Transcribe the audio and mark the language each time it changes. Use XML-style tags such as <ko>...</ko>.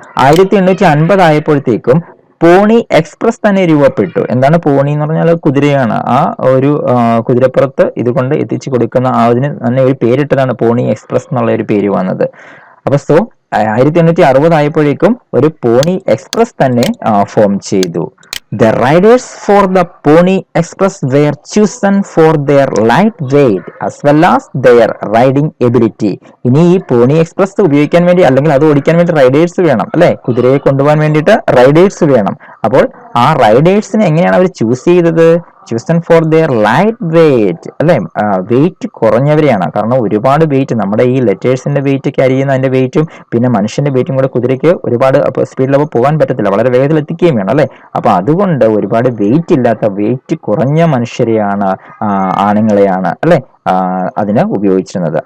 <ml>1850 ആയപ്പോഴത്തേക്കും പോണി എക്സ്പ്രസ് തന്നെ രൂപപ്പെട്ടു. എന്താണ് പോണി എന്ന് പറഞ്ഞാൽ? കുതിരയാണ്. ആ ഒരു കുതിരപ്പുറത്ത് ഇതുകൊണ്ട് എത്തിച്ചു കൊടുക്കുന്ന അതിന് തന്നെ ഒരു പേരിട്ടതാണ് പോണി എക്സ്പ്രസ് എന്നുള്ള ഒരു പേര് വന്നത്. അപ്പൊ 1860 ആയപ്പോഴേക്കും ഒരു പോണി എക്സ്പ്രസ് തന്നെ ഫോം ചെയ്തു.</ml> <en>The riders for the Pony Express were chosen for their light weight as well as their riding ability.</en> <ml>ഇനി ഈ പോണി എക്സ്പ്രസ് ഉപയോഗിക്കാൻ വേണ്ടി അല്ലെങ്കിൽ അത് ഓടിക്കാൻ വേണ്ടി റൈഡേഴ്സ് വേണം, അല്ലെ? കുതിരയെ കൊണ്ടുപോകാൻ വേണ്ടിയിട്ട് റൈഡേഴ്സ് വേണം. അപ്പോൾ ആ റൈഡേഴ്സിനെ എങ്ങനെയാണ് അവർ ചൂസ് ചെയ്തത്?</ml> <en>chosen for their light weight, അല്ലെ?</en> <ml>വെയിറ്റ് കുറഞ്ഞവരെയാണ്. കാരണം ഒരുപാട് വെയിറ്റ്, നമ്മുടെ ഈ ലെറ്റേഴ്സിന്റെ വെയിറ്റ് ക്യാരി ചെയ്യുന്ന അതിന്റെ വെയിറ്റും പിന്നെ മനുഷ്യന്റെ വെയിറ്റും കൂടെ കുതിരയ്ക്ക് ഒരുപാട് സ്പീഡിലപ്പോൾ പോകാൻ പറ്റത്തില്ല, വളരെ വേഗത്തിൽ എത്തിക്കുകയും വേണം, അല്ലെ? അപ്പൊ അതുകൊണ്ട് ഒരുപാട് വെയിറ്റ് ഇല്ലാത്ത, വെയിറ്റ് കുറഞ്ഞ മനുഷ്യരെയാണ്, ആണുങ്ങളെയാണ്, അല്ലെ, അതിന് ഉപയോഗിച്ചിരുന്നത്.</ml>